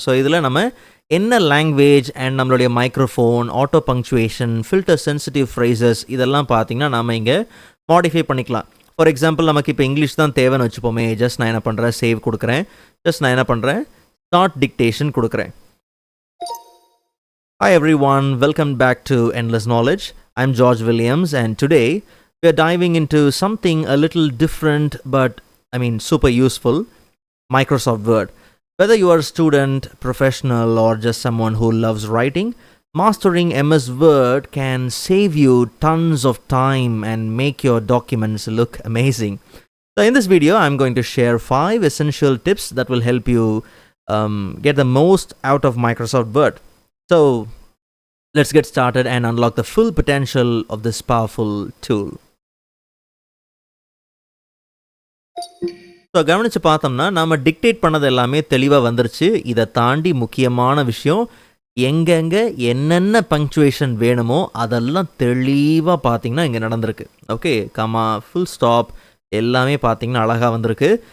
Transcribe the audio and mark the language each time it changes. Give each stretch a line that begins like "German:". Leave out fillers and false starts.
Tamil: So இதில் நம்ம என்ன லாங்குவேஜ் அண்ட் நம்மளுடைய microphone, auto punctuation, filter sensitive phrases இதெல்லாம் பார்த்திங்கன்னா நம்ம இங்கே மாடிஃபை பண்ணிக்கலாம். ஃபார் எக்ஸாம்பிள், நமக்கு இப்போ இங்கிலீஷ் தான் தேவைன்னு வச்சுப்போமே. ஜஸ்ட் நான் என்ன பண்ணுறேன், சேவ் கொடுக்குறேன். ஜஸ்ட் நான் என்ன பண்ணுறேன், ஸ்டார்ட் டிக்டேஷன் கொடுக்குறேன்.
English: Hi everyone, welcome back to Endless Knowledge. I'm George Williams and today we are diving into something a little different but super useful, Microsoft Word. Whether you are a student, professional or just someone who loves writing, mastering MS Word can save you tons of time and make your documents look amazing. So in this video, I'm going to share 5 essential tips that will help you get the most out of Microsoft Word. So let's get started and unlock the full potential of this powerful tool.
Tamil: So கவனித்து பார்த்தோம்னா நம்ம dictate பண்ணது எல்லாமே தெளிவாக வந்துருச்சு. இதை தாண்டி முக்கியமான விஷயம், எங்கெங்கே என்னென்ன பங்க்சுவேஷன் வேணுமோ அதெல்லாம் தெளிவாக பார்த்திங்கன்னா இங்கே நடந்திருக்கு. ஓகே, கமா, ஃபுல் ஸ்டாப் எல்லாமே பார்த்திங்கன்னா அழகாக வந்திருக்கு.